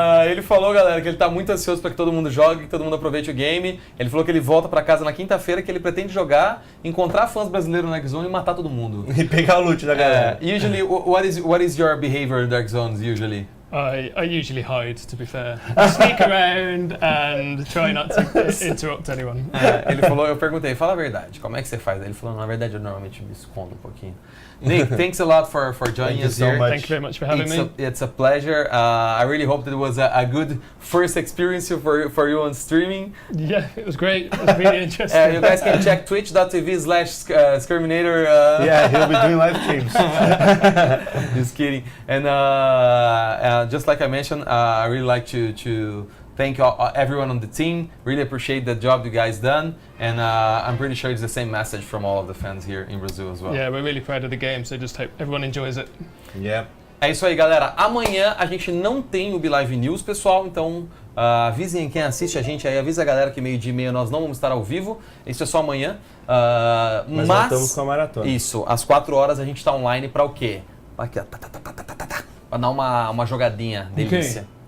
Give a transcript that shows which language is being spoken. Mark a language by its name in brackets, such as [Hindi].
[Portuguese] Ele falou, galera, que ele tá muito ansioso para que todo mundo jogue, que todo mundo aproveite o game. Ele falou que ele volta para casa na quinta-feira, que ele pretende jogar, encontrar fãs brasileiros no Dark Zone e matar todo mundo. E pegar o loot da galera. [English] Usually, what is your behavior in Dark Zones usually? I usually hide, to be fair. I sneak around and try not to interrupt anyone. [Portuguese] Ele falou, eu perguntei, fala a verdade, como é que você faz? Ele falou, na verdade eu normalmente me escondo um pouquinho. [English] Nick, thanks a lot for joining us here. Thank you very much for having me. It's a pleasure. I really hope that it was a good first experience for you on streaming. Yeah, it was great. It was really interesting. You guys can check twitch.tv/Skirminator. Yeah, he'll be doing live streams. Just kidding. And just like I mentioned, I really like to thank everyone on the team. Really appreciate the job you guys done, and I'm pretty sure it's the same message from all of the fans here in Brazil as well. Yeah, we're really proud of the game, so just hope everyone enjoys it. Yeah. [Portuguese] É isso aí, galera. Amanhã a gente não tem o Live News, pessoal, então avisem quem assiste a gente aí, avisa a galera que 12h30 nós não vamos estar ao vivo. Isso é só amanhã. Mas voltamos com a maratona. Isso, às 4 horas a gente está online para o quê? Aqui, ó. Pra dar uma jogadinha delícia.